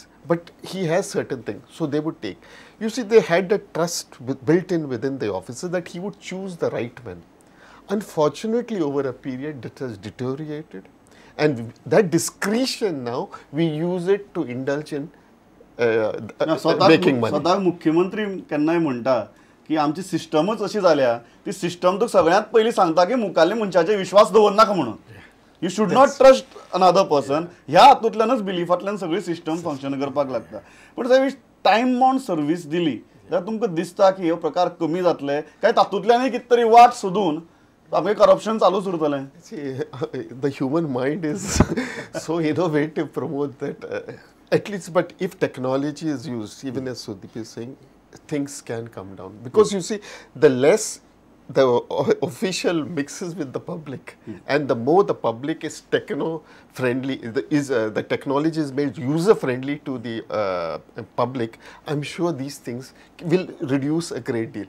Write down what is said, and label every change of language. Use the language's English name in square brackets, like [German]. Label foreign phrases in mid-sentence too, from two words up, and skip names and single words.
[English] But he has certain things, so they would take. You see, they had the trust built in within the officer that he would choose the right man. Unfortunately, over a period, that has deteriorated. And that discretion now, we use it to indulge in making money. [Konkani] स्वतः मुख्यमंत्री केन्नाय म्हणटा की आमची सिस्टमच अशी जाल्या, ती सिस्टम तुका सगळ्यांत पयलीं सांगता की मुखाल्ल्या मनशाचेर विश्वास दवरनाका म्हणून. [English] you should not trust another person. [Konkani] ह्या हातूंतल्यानच बिलिफांतल्यान सगळी सिस्टम फंक्शन करपाक लागता. पूण जर [English] time bound service [Konkani] दिली जाल्यार तुमकां दिसता की हे प्रकार कमी जातले काय तातूंतल्यानय कितें तरी वाट सोदून आमगे करप्शन चालूच उरतलें? [English] See, the human mind is so innovative, Pramod, that at least, but if technology is used, even as Sudeep is saying, things can come down. Because you see, the less the official mixes with the public, and the more the public is techno-friendly, the technology is made user-friendly to the public, I'm sure these things will reduce a great deal.